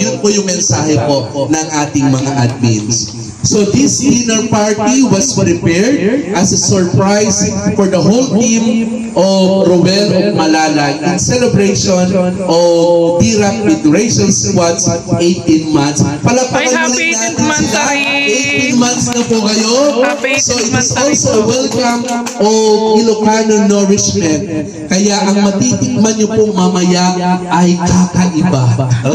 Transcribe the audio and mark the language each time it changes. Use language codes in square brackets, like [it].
[tl] Yun po yung mensahe po ng ating mga admins. [en] So this dinner party was prepared as a surprise for the whole team of Ruel of Malalag in celebration of Tirak with Rachel Squad's 18 months. [tl] Palapakan ulit natin sila. 18 months na po kayo. [en] So it is also a welcome of Ilocano nourishment. [tl] Kaya ang matitikman nyo po mamaya ay kakaiba.